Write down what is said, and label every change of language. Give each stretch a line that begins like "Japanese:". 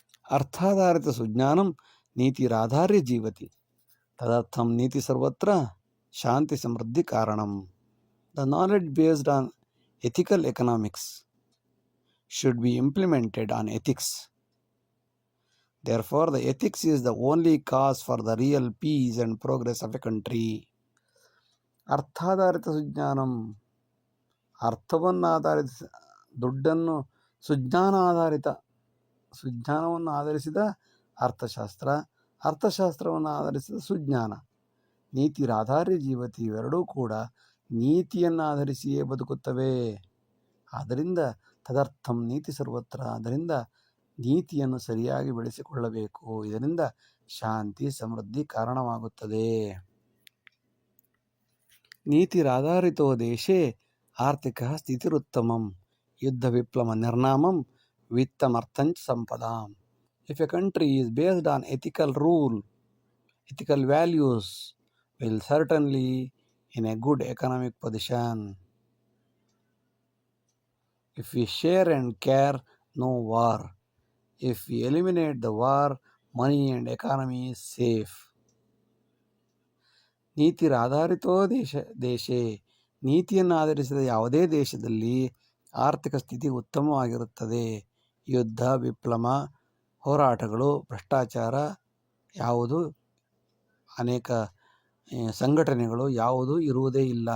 Sanskrit: ಅರ್ಥಾಧಾರಿತ ಸುಜ್ಞಾನಂ ನೀತಿರಾಧಾರ್ಯ ಜೀವತಿ. ತದರ್ಥಂ ನೀತಿ ಸರ್ವತ್ರ ಶಾಂತಿ ಸಮೃದ್ಧಿ ಕಾರಣಂ.
English: The knowledge based on ethical economics should be implemented on ethics. Therefore, the ethics is the only cause for the real peace and progress of a country.
Sanskrit: ಅರ್ಥಾಧಾರಿತ ಸುಜ್ಞಾನಂ,
Kannada: ಅರ್ಥವನ್ನು ಆಧರಿಸಿ, ದುಡ್ಡನ್ನು ಸುಜ್ಞಾನವನ್ನು ಆಧರಿಸಿದ ಅರ್ಥಶಾಸ್ತ್ರ, ಅರ್ಥಶಾಸ್ತ್ರವನ್ನು ಆಧರಿಸಿದ ಸುಜ್ಞಾನ.
Sanskrit: ನೀತಿರಾಧಾರ್ಯ ಜೀವತಿ,
Kannada: ಇವೆರಡೂ ಕೂಡ ನೀತಿಯನ್ನು ಆಧರಿಸಿಯೇ ಬದುಕುತ್ತವೆ. ಆದ್ದರಿಂದ
Sanskrit: ತದರ್ಥಂ ನೀತಿ ಸರ್ವತ್ರ,
Kannada: ಅದರಿಂದ ನೀತಿಯನ್ನು ಸರಿಯಾಗಿ ಬೆಳೆಸಿಕೊಳ್ಳಬೇಕು. ಇದರಿಂದ ಶಾಂತಿ ಸಮೃದ್ಧಿ ಕಾರಣವಾಗುತ್ತದೆ.
Sanskrit: ನೀತಿರಾಧಾರಿತೋ ದೇಶೇ ಆರ್ಥಿಕ ಸ್ಥಿತಿರುತ್ತಮಂ ಯುದ್ಧ ವಿಪ್ಲವ ನಿರ್ನಾಮಂ ವಿತ್ತಮರ್ಥಂಚ ಸಂಪದಾಂ.
English: If a country is based on ethical rule, ethical values, will certainly in a good economic position. If we share and care, no war. If we eliminate the war, money and economy is safe.
Sanskrit: ನೀತಿರಾಧಾರಿತೋ ದೇಶೇ,
Kannada: ನೀತಿಯನ್ನು ಆಧರಿಸಿದ ಯಾವುದೇ ದೇಶದಲ್ಲಿ ಆರ್ಥಿಕ ಸ್ಥಿತಿ ಉತ್ತಮವಾಗಿರುತ್ತದೆ. ಯುದ್ಧ, ವಿಪ್ಲವ, ಹೋರಾಟಗಳು, ಭ್ರಷ್ಟಾಚಾರ ಯಾವುದು, ಅನೇಕ ಸಂಘಟನೆಗಳು ಯಾವುದೂ ಇರುವುದೇ ಇಲ್ಲ.